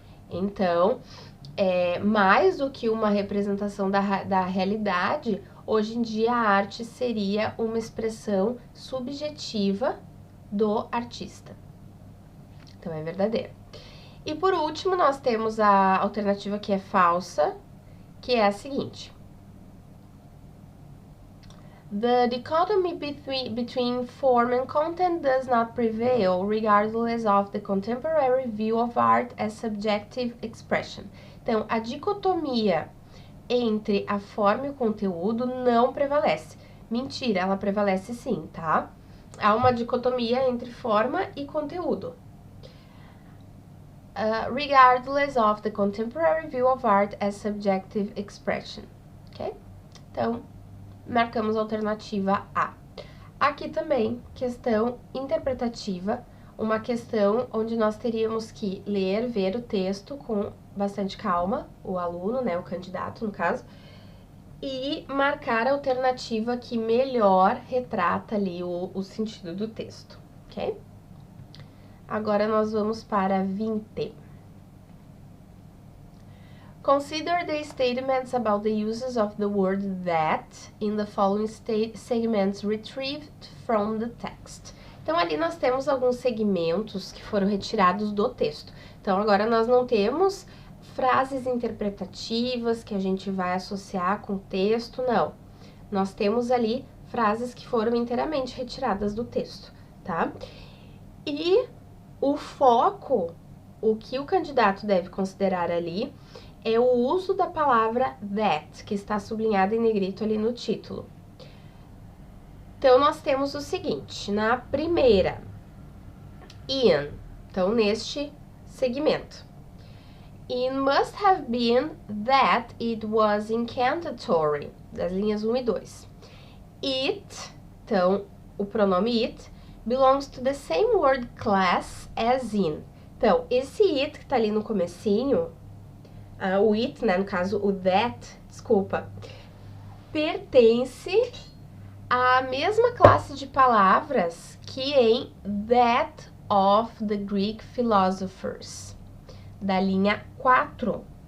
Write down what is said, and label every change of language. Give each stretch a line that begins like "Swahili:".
Portuguese: Então, mais do que uma representação da realidade, hoje em dia a arte seria uma expressão subjetiva do artista. Então, é verdadeiro. E por último, nós temos a alternativa que é falsa, que é a seguinte.
English: The dichotomy between form and content does not prevail, regardless of the contemporary view of art as subjective expression.
Portuguese: Então, a dicotomia entre a forma e o conteúdo não prevalece. Mentira, ela prevalece sim, tá? Há uma dicotomia entre forma e conteúdo.
English: Regardless of the contemporary view of art as subjective expression, ok?
Portuguese: Então, marcamos a alternativa A. Aqui também, questão interpretativa, uma questão onde nós teríamos que ler, ver o texto com bastante calma, o aluno, né, o candidato no caso, e marcar a alternativa que melhor retrata ali o sentido do texto, ok? Agora nós vamos para 20.
English: Consider the statements about the uses of the word that in the following segments retrieved from the text.
Portuguese: Então, ali nós temos alguns segmentos que foram retirados do texto. Então, agora nós não temos frases interpretativas que a gente vai associar com o texto, não. Nós temos ali frases que foram inteiramente retiradas do texto, tá? E o foco, o que o candidato deve considerar ali, é o uso da palavra that, que está sublinhada em negrito ali no título. Então, nós temos o seguinte, na primeira, in, então, neste segmento.
English: It must have been that it was incantatory,
Portuguese: das linhas 1 e 2.
English: It,
Portuguese: então, o pronome
English: it, belongs to the same word class as in.
Portuguese: Então, esse it que tá ali no comecinho, o it, né, no caso o that, desculpa, pertence à mesma classe de palavras que em
English: that of the Greek philosophers,
Portuguese: da linha 4.